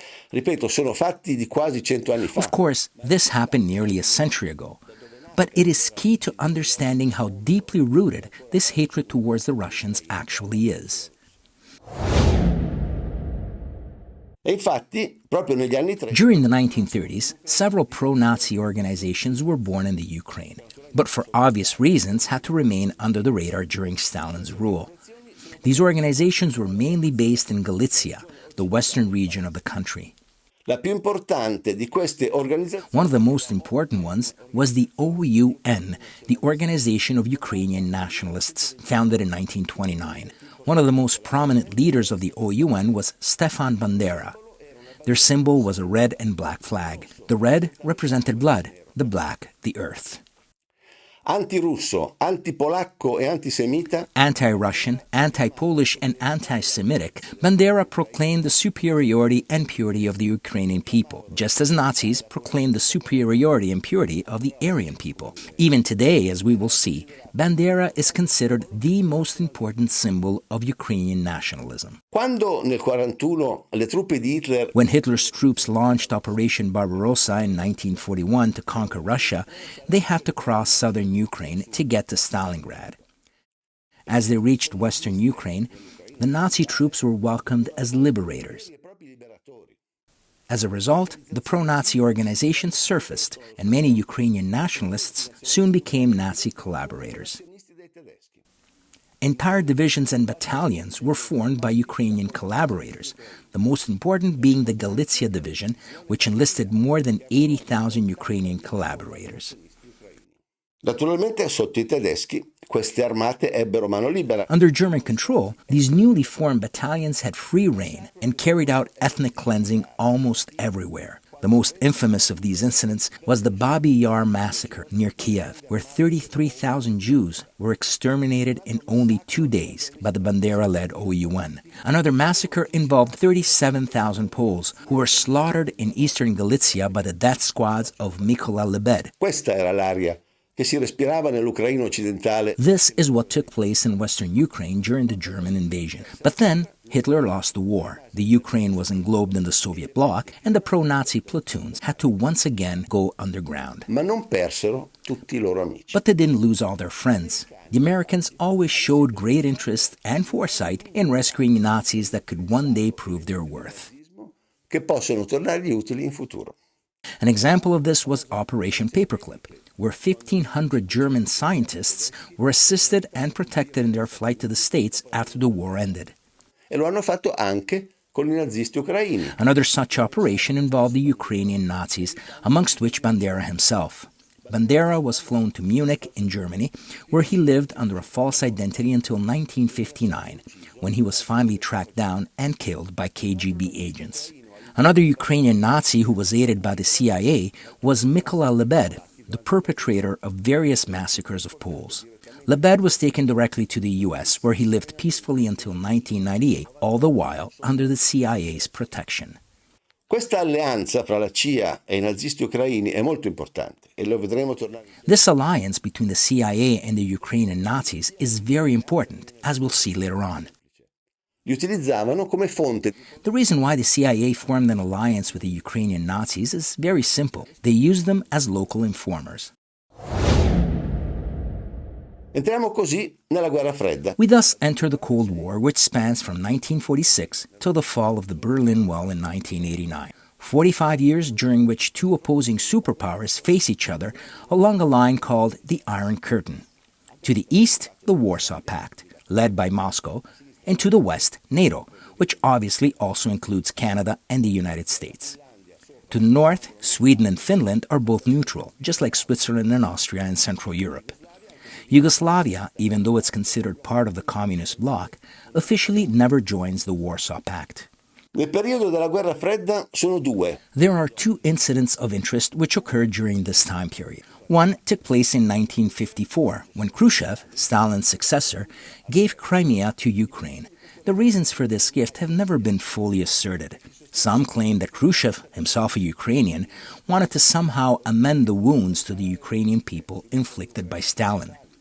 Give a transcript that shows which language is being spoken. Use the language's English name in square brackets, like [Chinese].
[English] Of course, this happened nearly a century ago, but it is key to understanding how deeply rooted this hatred towards the Russians actually is. [Italian] E infatti, proprio negli anni 30, [English] During the 1930s, several pro-Nazi organizations were born in the Ukraine, but for obvious reasons had to remain under the radar during Stalin's rule. These organizations were mainly based in Galicia, the western region of the country. [Italian] la più importante di queste organizzazioni [English] One of the most important ones was the OUN, the Organization of Ukrainian Nationalists, founded in 1929. One of the most prominent leaders of the OUN was Stefan Bandera. Their symbol was a red and black flag. The red represented blood, the black, the earth. [Italian] anti-russo, anti-polacco e antisemita, [English] Anti-Russian, anti-Polish, and anti-Semitic, Bandera proclaimed the superiority and purity of the Ukrainian people, just as Nazis proclaimed the superiority and purity of the Aryan people. Even today, as we will see, Bandera is considered the most important symbol of Ukrainian nationalism. [Italian] quando nel 1941 le truppe di Hitler [English] When Hitler's troops launched Operation Barbarossa in 1941 to conquer Russia, they had to cross southern Ukraine to get to Stalingrad. As they reached western Ukraine, the Nazi troops were welcomed as liberators. As a result, the pro-Nazi organization surfaced, and many Ukrainian nationalists soon became Nazi collaborators. Entire divisions and battalions were formed by Ukrainian collaborators, the most important being the Galicia Division, which enlisted more than 80,000 Ukrainian collaborators. [Italian] Naturalmente, sotto i tedeschi, queste armate ebbero mano libera. [English] Under German control, these newly formed battalions had free rein and carried out ethnic cleansing almost everywhere. The most infamous of these incidents was the Babi Yar massacre near Kiev, where 33,000 Jews were exterminated in only 2 days by the Bandera-led OUN. Another massacre involved 37,000 Poles who were slaughtered in eastern Galicia by the death squads of Mykola Lebed. [Italian] Questa era l'aria che si respirava nell'Ucraina occidentale. [English] This is what took place in western Ukraine during the German invasion. But then, Hitler lost the war. The Ukraine was englobed in the Soviet bloc, and the pro-Nazi platoons had to once again go underground. [Italian] Ma non persero tutti i loro amici. [English] But they didn't lose all their friends. The Americans always showed great interest and foresight in rescuing Nazis that could one day prove their worth. [Italian] Che possono tornargli utili in futuro. [English] An example of this was Operation Paperclip, where 1,500 German scientists were assisted and protected in their flight to the States after the war ended. [Italian] E lo hanno fatto anche con i nazisti ucraini. [English] Another such operation involved the Ukrainian Nazis, amongst which Bandera himself. Bandera was flown to Munich in Germany, where he lived under a false identity until 1959, when he was finally tracked down and killed by KGB agents. Another Ukrainian Nazi who was aided by the CIA was Mykola Lebed, the perpetrator of various massacres of Poles. Lebed was taken directly to the U.S., where he lived peacefully until 1998, all the while under the CIA's protection. [Italian] Questa alleanza fra la CIA e i nazisti ucraini è molto importante e lo vedremo tornare. [English] This alliance between the CIA and the Ukrainian Nazis is very important, as we'll see later on. [Italian] Li utilizzavano come fonte. [English] The reason why the CIA formed an alliance with the Ukrainian Nazis is very simple. They used them as local informers. [Italian] Entriamo così nella guerra fredda. [English] We thus enter the Cold War, which spans from 1946 till the fall of the Berlin Wall in 1989. 45 years during which two opposing superpowers face each other along a line called the Iron Curtain. To the east, the Warsaw Pact, led by Moscow, and to the west, NATO, which obviously also includes Canada and the United States. To the north, Sweden and Finland are both neutral, just like Switzerland and Austria in Central Europe. Yugoslavia, even though it's considered part of the communist bloc, officially never joins the Warsaw Pact. [Italian] Nel periodo della guerra fredda sono due. [English] There are two incidents of interest which occurred during this time period. One took place in 1954, when Khrushchev, Stalin's successor, gave Crimea to Ukraine. The reasons for this gift have never been fully asserted. Some claim that Khrushchev, himself a Ukrainian, wanted to somehow amend the wounds to the Ukrainian people inflicted by Stalin.